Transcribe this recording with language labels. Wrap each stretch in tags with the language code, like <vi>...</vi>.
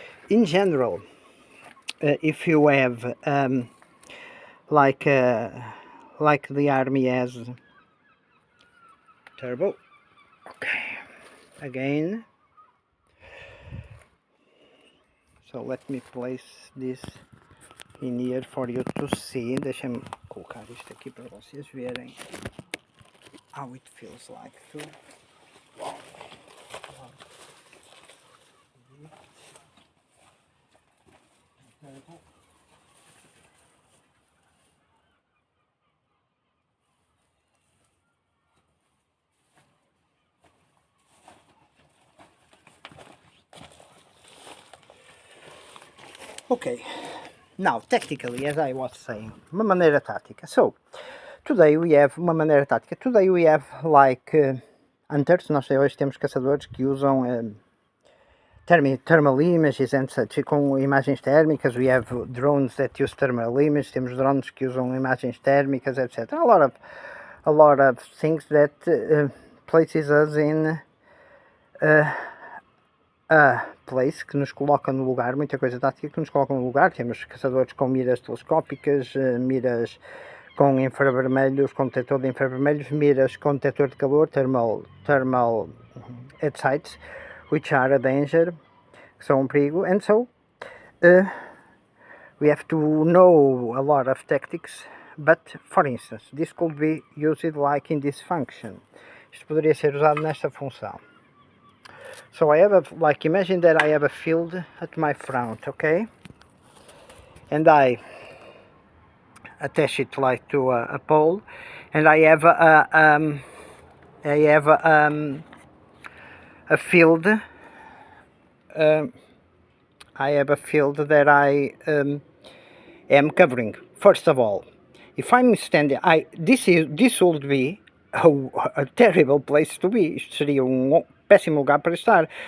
<en>In general, if you have like the army has turbo, okay, again. So let me place this in here for you to see.</en> <pt>Deixa-me colocar isto aqui para vocês verem</pt> <en>how it feels like too. Okay, now tactically, as I was saying,</en> <pt>uma maneira tática.</pt> <en>So today we have</en> <pt>uma maneira tática.</pt> <en>Today we have like hunters.</en> <pt>Nós hoje temos caçadores que usam</pt> <en>thermal images and such,</en> <pt>com imagens térmicas.</pt> <en>We have drones that use thermal images.</en> <pt>Temos drones que usam imagens térmicas, etc.</pt> <en>A lot of things that places us in a place</en> <pt>que nos coloca no lugar, muita coisa tática que nos coloca no lugar. Temos caçadores com miras telescópicas, miras com infravermelhos, com detector de infravermelhos, miras com detector de calor,</pt> <en>thermal at sites, which are a danger,</en> <pt>que são um perigo.</pt> <en>And so we have to know a lot of tactics, but for instance, this could be used like in this function.</en> <pt>Isto poderia ser usado nesta função.</pt> <en>So I have like, imagine that I have a field at my front, okay? And I attach it like to a pole, and I have a field. I have a field that I am covering. First of all, if I'm standing, this would be a terrible place to be.</en> <pt>Isto seria péssimo lugar para estar.</pt>